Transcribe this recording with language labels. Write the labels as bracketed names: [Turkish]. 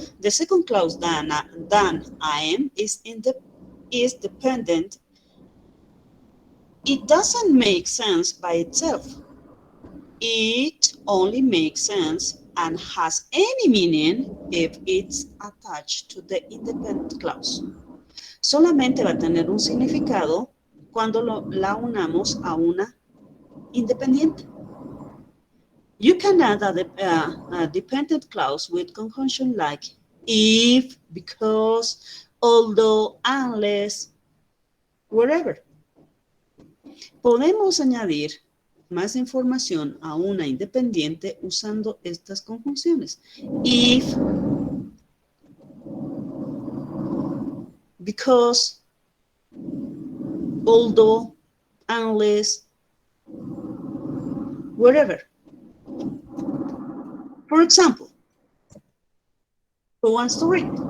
[English] The second clause than I am is dependent. It doesn't make sense by itself. It only makes sense and has any meaning if it's attached to the independent clause. [Spanish] Solamente va a tener un significado cuando la unamos a una independiente. [English] You can add a dependent clause with conjunction like if, because, although, unless, wherever. [Spanish] Podemos añadir más información a una independiente usando estas conjunciones. [English] If, because, although, unless, wherever. For example, who wants to read?